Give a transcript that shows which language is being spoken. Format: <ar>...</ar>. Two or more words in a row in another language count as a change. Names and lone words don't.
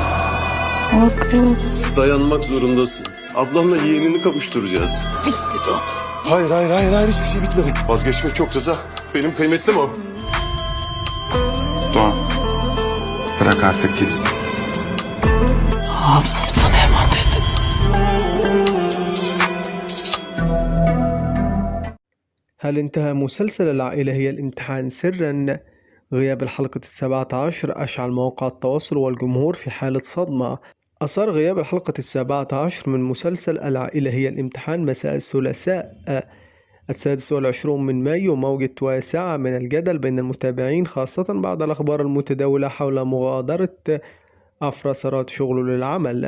<tr>Dayanmak zorundasın. Ablanla yeğenini kavuşturacağız. Hayır hiçbir şey bitmedi. Vazgeçmek çok Rıza. Benim kıymetlim o. Doğan. Bırak artık gitsin. Hafızam sana emanet.</tr> <ar>هل انتهى مسلسل العائلة هي الامتحان سرا؟ غياب الحلقة 17 أشعل مواقع التواصل والجمهور في حالة صدمة. أثار غياب الحلقة 17 من مسلسل العائلة هي الامتحان مساء الثلاثاء 26 من مايو موجة واسعة من الجدل بين المتابعين، خاصة بعد الأخبار المتداولة حول مغادرة أفراسرات شغله للعمل.</ar>